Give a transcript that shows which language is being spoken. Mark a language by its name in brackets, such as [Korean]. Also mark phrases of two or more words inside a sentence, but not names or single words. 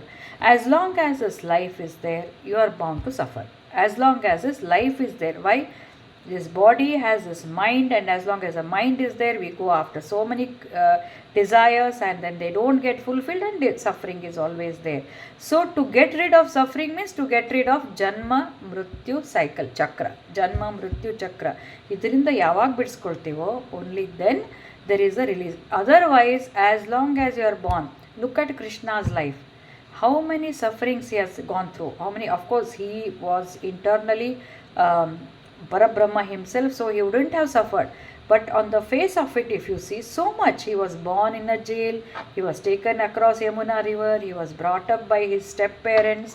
[English] As long as this life is there, you are bound to suffer. As long as this life is there. Why? This body has this mind, and as long as the mind is there, we go after so many desires, and then they don't get fulfilled, and the suffering is always there. So to get rid of suffering means to get rid of [Sanskrit] जन्म मृत्यु [English] cycle chakra. [Sanskrit] जन्म मृत्यु चक्र. [Kannada] ಇದರಿಂದ ಯಾವಾಗ ಬಿಡಿಸ್ಕೊಳ್ತೀವೋ, [English] only then there is a release. Otherwise, as long as you are born, look at Krishna's life. How many sufferings he has gone through. How many? Of course, he was internally Parabrahma himself, so he wouldn't have suffered. But on the face of it, if you see, so much. He was born in a jail, he was taken across Yamuna river, he was brought up by his step parents.